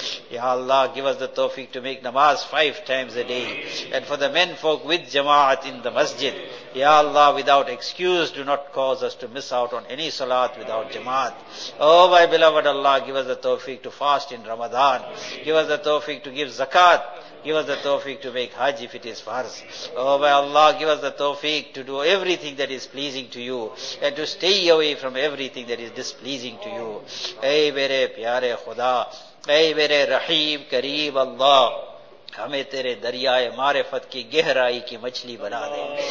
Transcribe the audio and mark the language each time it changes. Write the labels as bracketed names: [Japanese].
[English] یا Allah, give us the tawfiq to make namaz 5 times a day and for the menfolk with jamaat in the masjid. یا Allah, without excuse do not cause us to miss out on any salat without jamaat. O my beloved, Allah give us the tawfiq to fast in Ramadan, give us the tawfiq to give zakat, give us the tawfiq to make hajj if it is farz. Oh by Allah, give us the tawfiq to do everything that is pleasing to you and to stay away from everything that is displeasing to you. [Urdu] Ey mere pyare khuda, ey mere rahim kareem Allah, ہمیں تیرے دریائے معرفت کی گہرائی کی مچھلی بنا دے.